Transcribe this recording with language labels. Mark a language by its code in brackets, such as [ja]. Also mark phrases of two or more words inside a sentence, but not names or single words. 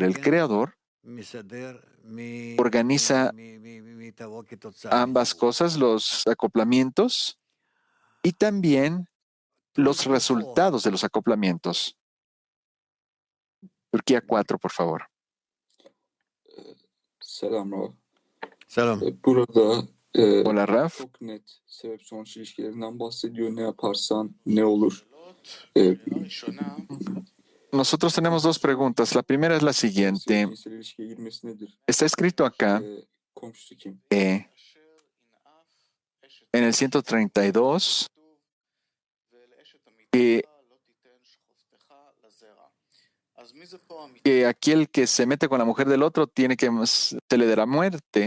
[es] El Creador organiza ambas cosas, los acoplamientos y también los resultados de los acoplamientos. Turquía 4, por favor. [tr] Selam Rav. Selam. Burada [es] Hola, Raf. [tr] çok net sebep-sonuç ilişkilerinden bahsediyor. Ne yaparsan ne olur. [es] Nosotros tenemos dos preguntas. La primera es la siguiente. [tr] Cinsel ilişkiye girmesi nedir? [es] Está escrito acá [tr] Komşusu kim? [es] en el 132 que aquel que se mete con la mujer del otro se le dará muerte.